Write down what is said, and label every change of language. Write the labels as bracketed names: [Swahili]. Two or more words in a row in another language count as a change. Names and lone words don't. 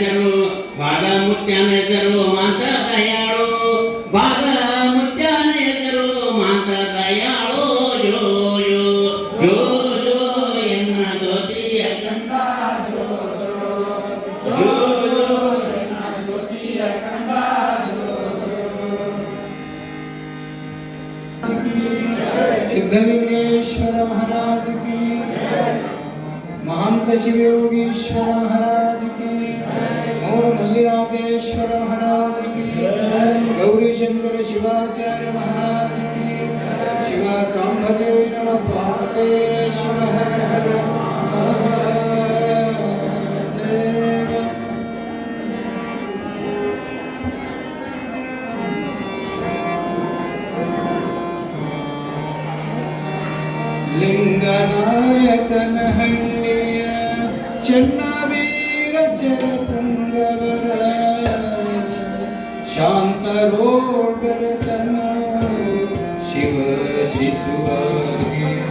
[Kannada] ಹೆಸರು ಮಾಂತ ದಯಾಳೋ ಬಾಲಮುತ್ಯನ ಹೆಸರು ಮಾಂತ ದಯಾಳೋ ಜೋ ಜೋ ಜೋ ಜೋ ಎನ್ನ ದೋತಿಯ ಕಂದ ಜೋ ಜೋ ಜೋ ಎನ್ನ ದೋತಿಯ ಕಂದ [Hindi] सिद्धलिंगेश्वर महाराज की, महंत शिवयोगीश्वर महाराज की, और मल्लिनाथेश्वर महाराज की, गौरी शंकर शिवाचार्य महाराज की, शिवा सांभजे नमः पार्वतीश्वर हर हर महादेव। [Kannada] ಲಿಂಗನಾಯಕನ ಹಳ್ಳಿಯ ಚೆನ್ನವೀರ ಜರಪುಂಗವರ ಶಾಂತ ರೋಡರತನ ಶಿವ ಶಿಶುವಾಗಿ